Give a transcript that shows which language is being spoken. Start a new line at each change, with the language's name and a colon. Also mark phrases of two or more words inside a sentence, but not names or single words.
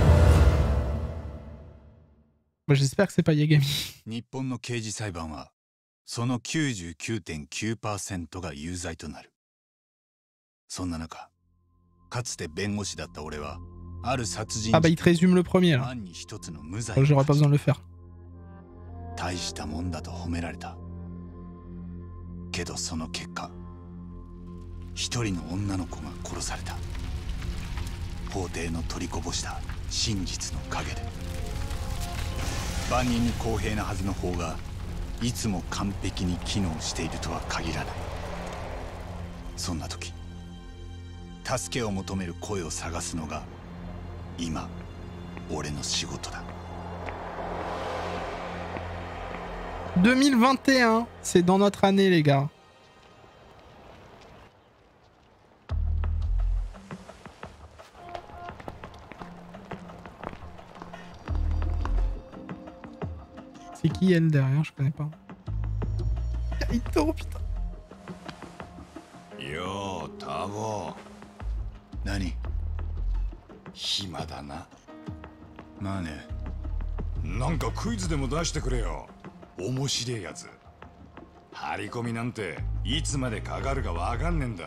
French: Moi, j'espère que c'est pas Yagami.
Japanese: その 99.9% が有罪となる。そんな中、かつて弁護士だった俺はある殺人
French: Ah bah il te résume le premier là.
Japanese: 案に一つの無罪
French: J'aurais pas besoin de le faire.
Japanese: 大したもんだと褒められた。けどその結果、一人の女の子が殺された。法廷の取りこぼした真実の陰で。万人に公平なはずの法がいつも完璧に機能しているとは限らない。そんな時、助けを求める声を探すのが今俺の仕事だ。
French: 2021, c'est dans notre année les gars. C'est qui elle derrière? Je connais pas. Kaito, putain. Yo, Tavo. Nani?
Japanese: 暇だな。まあね。なんかクイズでも出してくれよ。面白いやつ。張り込みなんていつまでかかるかわかんねえんだ。